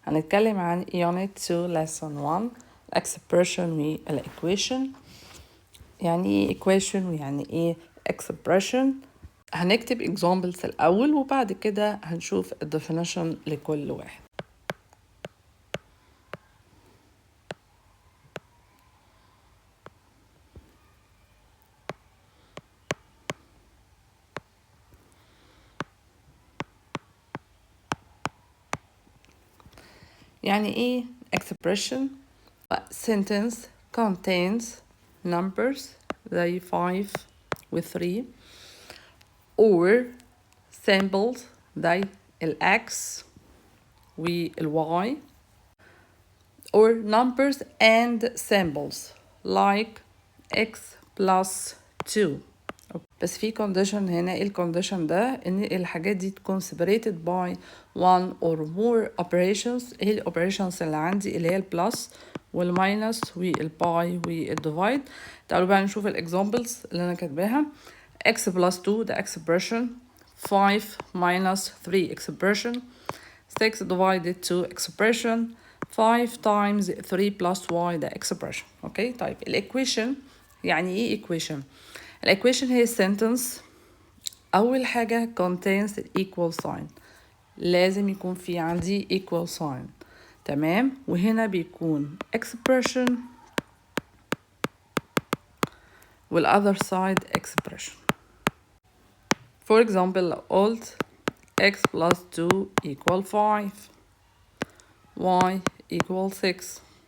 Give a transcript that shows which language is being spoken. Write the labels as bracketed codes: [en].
[ar] هنتكلم عن [en] unit 2 lesson 1 expression [ar] والequation. يعني ايه equation ويعني ايه expression. هنكتب examples الأول وبعد كده هنشوف definition لكل واحد. يعني ايه [en] expression؟ sentence contains numbers زي 5 و 3 or symbols زي x y or numbers and symbols like x plus 2. [ar] بس في condition هنا. ايه الكونديشن ده؟ ان الحاجات دي تكون [en] separated by one or more operations. [ar] ايه الاوبريشنز اللي عندي؟ اللي هي البلس والماينس والباي والديفايد. تعالوا بقى نشوف الاكزامبلز اللي انا كاتباها. [en] x plus 2 ده expression, 5 minus 3 expression, 6 divided 2 expression, 5 times 3 plus y ده expression. [ar] اوكي طيب الايكويشن يعني ايه equation؟ الايكويشن هي sentence اول حاجه [en] contains equal sign. [ar] لازم يكون في عندي equal sign. تمام. وهنا بيكون expression وال [en] other side expression. For example قلت x plus 2 equal 5 y equal 6.